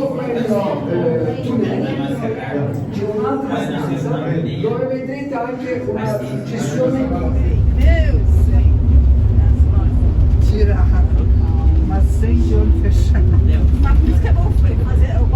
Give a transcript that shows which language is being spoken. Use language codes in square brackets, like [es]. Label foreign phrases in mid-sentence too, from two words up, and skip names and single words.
[it] quello tunnel c'è un'altra stanza dove vedrete anche una successione [pt] Tira, mas sem de olho fechado. Mas por isso que é bom fazer